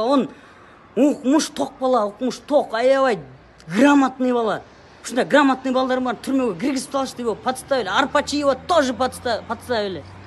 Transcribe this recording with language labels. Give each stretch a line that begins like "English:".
Kyrgyz: Он укмуш ток бала, аябай грамотный бала. Ушундай грамотный балдар бар, түрмөгө киргизип алышты,
Russian: его подставили. Арпачиева тоже подставили.